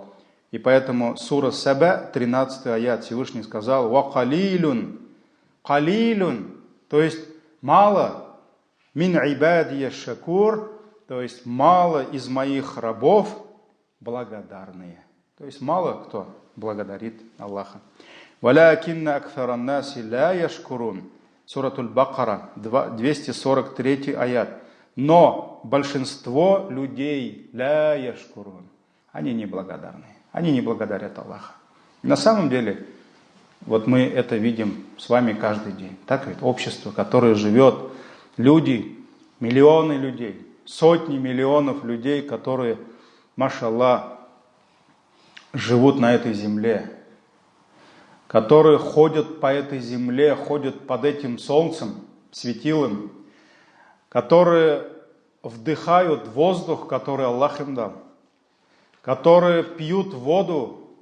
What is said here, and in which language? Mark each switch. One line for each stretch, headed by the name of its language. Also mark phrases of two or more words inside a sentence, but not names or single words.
Russian: И поэтому сура Саба, 13 аят, Всевышний сказал,
Arabic: «وقليل»,
Russian: то есть мало,
Arabic: «من عبادي الشكور»,
Russian: то есть мало из моих рабов благодарные. То есть мало кто благодарит Аллаха.
Arabic: «ولكن أكثر الناس لا يشكرون».
Russian: Суратуль Бакара, 243 аят. Но большинство людей
Arabic: لا يشكرون.
Russian: Они неблагодарны. Они не благодарят Аллаха. На самом деле, вот мы это видим с вами каждый день. Так ведь общество, которое живет, люди, миллионы людей, сотни миллионов людей, которые, машаллах, живут на этой земле, которые ходят по этой земле, ходят под этим солнцем, светилом, которые вдыхают воздух, который Аллах им дал, которые пьют воду,